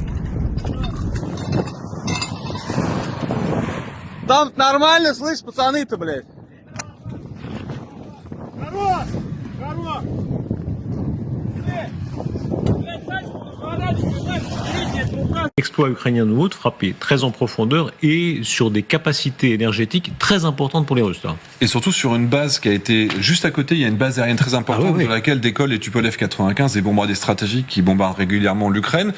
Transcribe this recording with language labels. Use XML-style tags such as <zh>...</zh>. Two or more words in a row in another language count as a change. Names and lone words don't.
<ru>Там нормально, слышь, пацаны-то, блядь? Хорош! Хорош!</ru> <fr>Exploit ukrainien nouveau de frapper très en profondeur et sur des capacités énergétiques très importantes pour les Russes. Là. Et surtout sur une base qui a été juste à côté, il y a une base aérienne très importante oui. de laquelle décollent les Tupolev 95, des bombardiers stratégiques qui bombardent régulièrement l'Ukraine.</fr>